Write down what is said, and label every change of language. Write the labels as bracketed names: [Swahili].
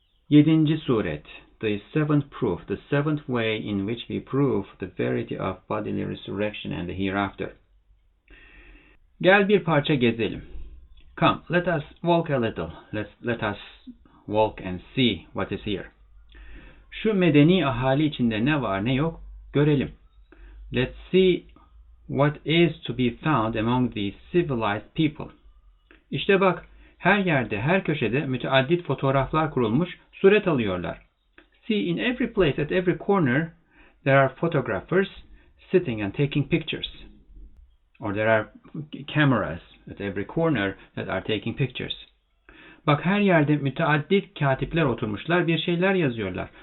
[English] 7. Suret, the 7th proof, the 7th way in which we prove the verity of bodily resurrection and the hereafter. [Turkish] Gel bir parça gezelim. [English] Come, let us walk a little. Let us walk and see what is here. [Turkish] Şu medeni ahali içinde ne var ne yok görelim. [English] Let's see what is to be found among these civilized people. [Turkish] İşte bak, her yerde, her köşede müteaddit fotoğraflar kurulmuş, suret alıyorlar. [English] See, in every place, at every corner, there are photographers sitting and taking pictures. Or there are cameras at every corner that are taking pictures. [Turkish] Bak, her yerde müteaddit katipler oturmuşlar, bir şeyler yazıyorlar.